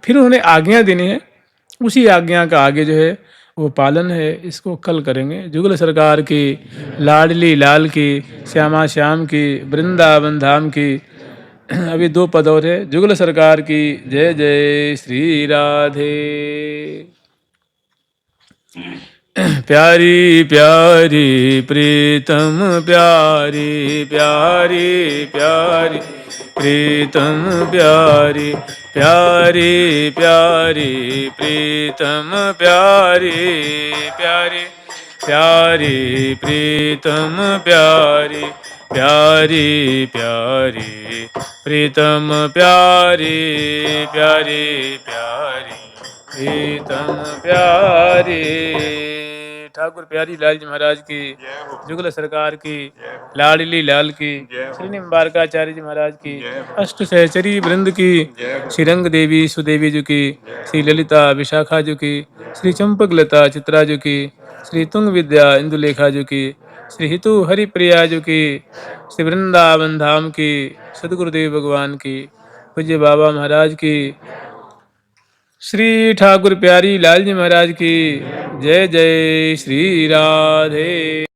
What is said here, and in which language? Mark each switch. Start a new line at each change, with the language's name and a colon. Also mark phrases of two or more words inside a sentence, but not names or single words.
Hindi: फिर उन्होंने आज्ञा देनी है, उसी आज्ञा का आगे जो है वो पालन है, इसको कल करेंगे। जुगल सरकार की, लाडली लाल की, श्यामा श्याम की, वृंदावन धाम की। अभी 2 पद और है। जुगल सरकार की जय जय श्री राधे। प्यारी प्यारी प्रीतम प्यारी प्यारी प्यारी प्रीतम प्यारी प्यारी प्यारी प्रीतम प्यारी प्यारी प्यारी प्रीतम प्यारी प्यारी प्यारी प्रीतम प्यारी प्यारी प्यारी प्रीतम प्यारी। ठाकुर प्यारी लाल जी महाराज की, जुगल सरकार की, लाडली लाल की, श्री निम्बारकाचार्य जी महाराज की, अष्ट सहचरी वृंद की, श्री रंग देवी सुदेवी जी की, श्री ललिता विशाखा जी की, श्री चंपक लता चित्रा जी की, श्री तुंग विद्या इंदुलेखा जी की, श्री हितु हरिप्रिया जी की, श्री वृंदावन धाम की, सदगुरुदेव भगवान की, पूज्य बाबा महाराज की, श्री ठाकुर प्यारी लाल जी महाराज की जय जय श्री राधे।